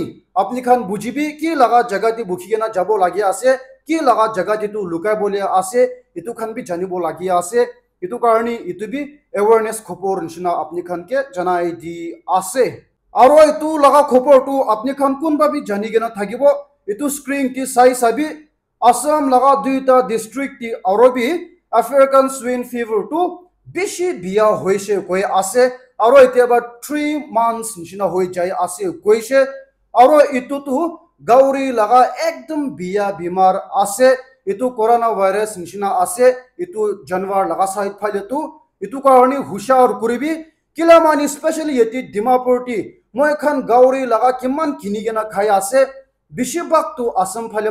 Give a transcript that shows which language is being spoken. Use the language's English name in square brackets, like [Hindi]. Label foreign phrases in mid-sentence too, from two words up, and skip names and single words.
[Naga Pidgin] apni khan bujibi ki laga jaga ti bukhi gena jabo lagi ase ki laga jaga ti tu lukai bole ase itu khan bi janibo lagi ase itu karni itu bi awareness khopor nishina apni khan ke janai di ase aro itu laga khopor tu apni khan kunba bi jani gena thakibo itu screen ti sai sabi Assam laga duita district ti aro bi [English] African swine fever [Naga Pidgin] tu bishi biya hoise koi ase aro ite [English] about 3 months [Naga Pidgin] nishina hoi jai ase koise aro itu tu gauri laga ekdom biya bimar ase itu coronavirus nishina ase itu janwar laga side phale tu itu karoni hushar kuribi kila mani especially yeti Dimapur ti moi khan gauri laga kimman kini gena khai ase bishi baktu Assam phale